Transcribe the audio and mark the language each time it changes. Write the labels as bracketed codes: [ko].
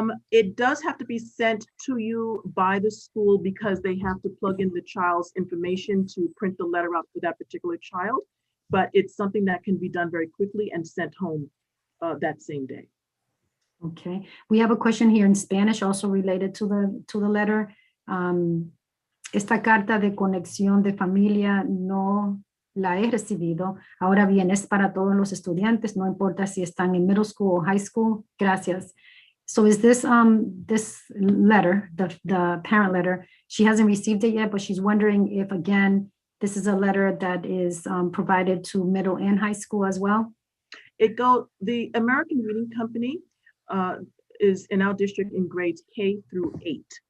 [en] It does have to be sent to you by the school because they have to plug in the child's information to print the letter out for that particular child. But it's something that can be done very quickly and sent home that same day. Okay, we have a question here in Spanish also related to the letter. [es] Esta carta de conexión de familia no la he recibido. Ahora bien, es para todos los estudiantes, no importa si están en [en] middle school or high school. [es] Gracias. [en] So is this this letter, the parent letter, she hasn't received it yet, but she's wondering if, again, this is a letter that is provided to middle and high school as well? The American Reading Company is in our district in grades K through 8.